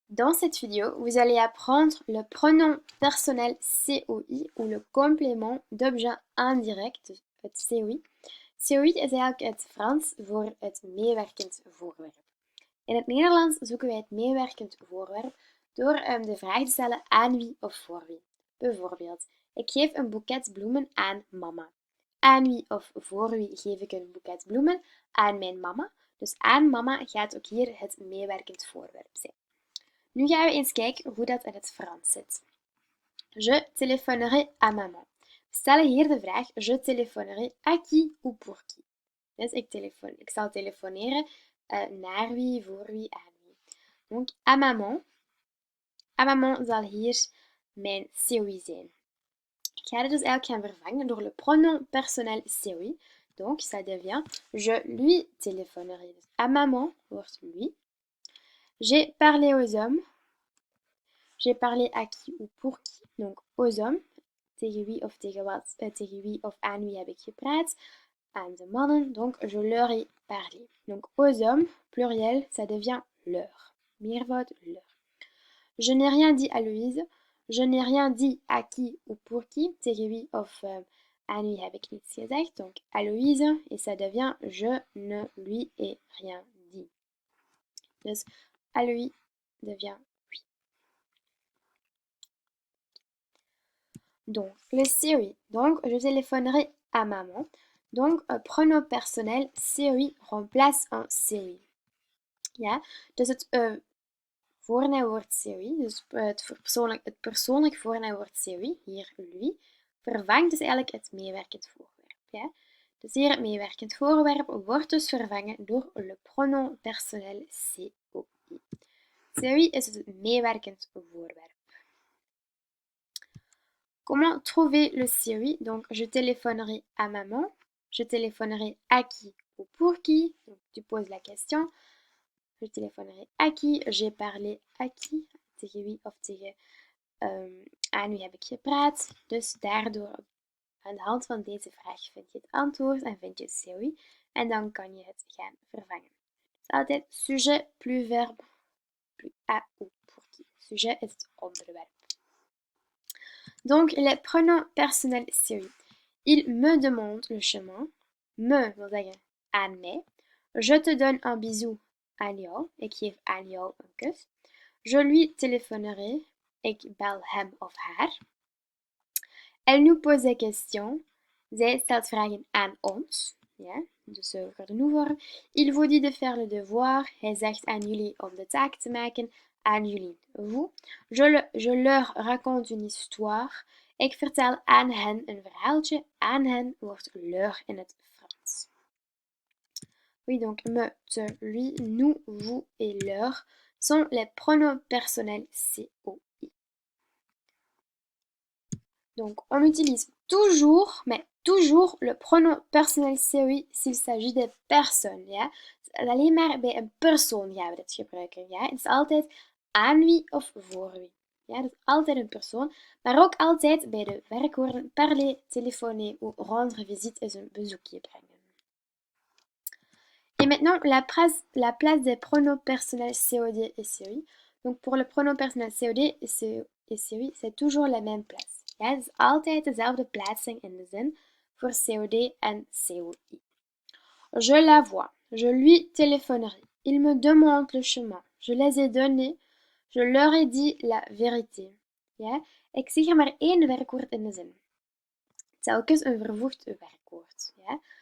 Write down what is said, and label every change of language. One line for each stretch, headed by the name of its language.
French: Dans cette vidéo, vous allez apprendre le pronom personnel COI ou le complément d'objet indirect, het COI.
Dutch: COI is eigenlijk het Frans voor het meewerkend voorwerp. In het Nederlands zoeken wij het meewerkend voorwerp door de vraag te stellen aan wie of voor wie. Bijvoorbeeld, ik geef een boeket bloemen aan mama. Aan wie of voor wie geef ik een boeket bloemen? Aan mijn mama. Dus aan mama gaat ook hier het meewerkend voorwerp zijn. Nu gaan we eens kijken hoe dat in het Frans zit.
French: Je téléphonerai à maman.
Dutch: We stellen hier de vraag,
French: je téléphonerai à qui ou pour qui.
Dutch: Dus ik zal telefoneren naar wie, voor wie, aan wie.
French: Donc, à maman. À maman
Dutch: zal hier mijn COI zijn. Ik ga dit dus eigenlijk gaan vervangen door
French: le pronom personnel COI. Donc, ça devient je lui téléphonerai.
Dutch: Dus à maman wordt lui.
French: J'ai parlé aux hommes. J'ai parlé à qui ou pour qui. Donc, aux hommes.
Dutch: Tegen wie of tegen wat, tegen wie of aan wie heb ik gepraat? Aan de mannen.
French: Donc, je leur ai parlé. Donc, aux hommes, pluriel, ça devient leur. Meervoud, leur. Je n'ai rien dit à Louise. Je n'ai rien dit à qui ou pour qui.
Dutch: Tegen wie of aan wie heb ik niets gezegd.
French: Donc, à Louise. Et ça devient je ne lui ai rien dit. Dus, à lui devient oui. Donc, le COI. Donc, je téléphonerai à maman. Donc, pronom personnel COI remplace un COI.
Dutch: Ja, dus het voornaamwoord COI, dus het persoonlijk voornaamwoord COI, hier lui, vervangt dus eigenlijk het meewerkend voorwerp. Ja? Dus hier het meewerkend voorwerp wordt dus vervangen door
French: le pronom personnel COI.
Dutch: COI is het meewerkend voorwerp.
French: Comment trouver le COI? Donc, je téléphonerai à maman. Je téléphonerai à qui ou pour qui? Donc, tu poses la question. Je téléphonerai à qui? J'ai parlé à qui?
Dutch: Tegen wie of tegen aan wie heb ik gepraat? Dus daardoor, aan de hand van deze vraag vind je het antwoord en vind je het COI. En dan kan je het gaan vervangen. Het is altijd
French: sujet plus verbe plus à ou pour qui.
Dutch: Sujet is het onderwerp.
French: Donc, les pronoms personnels COI. Il me demande le chemin.
Dutch: Me wil zeggen aan mij.
French: Je te donne un bisou
Dutch: aan jou. Ik geef aan jou een kus.
French: Je lui téléphonerai.
Dutch: Ik bel hem of haar.
French: Elle nous pose des questions.
Dutch: Zij stelt vragen aan ons. Ja, dus voor de nu-vorm.
French: Il vous dit de faire le devoir.
Dutch: Hij zegt aan jullie om de taak te maken. Aan jullie, vous.
French: Je leur raconte une histoire.
Dutch: Ik vertel aan hen een verhaaltje. Aan hen wordt leur in het Frans.
French: Oui, donc me, te, lui, nous, vous et leur sont les pronoms personnels COI. Donc on utilise toujours, mais toujours le pronom personnel COI s'il s'agit de personnes.
Dutch: Ja? Alleen maar bij een persoon gaan we dit gebruiken. Ja? Het is altijd aan wie of voor wie. Ja, dat is altijd een persoon, maar ook altijd bij de werkwoorden
French: parler, téléphoner ou rendre visite
Dutch: is een bezoekje brengen.
French: Et maintenant, la place des pronoms personnels COD et COI. Donc pour le pronom personnel COD et COI, c'est toujours la même place.
Dutch: Ja, het is altijd dezelfde plaatsing in de zin voor COD en COI.
French: Je la vois. Je lui téléphonerai. Il me demande le chemin. Je les ai donnés. Je leur ai dit la vérité. Ja?
Dutch: Ik zeg er maar één werkwoord in de zin. Telkens een vervoegd werkwoord. Ja?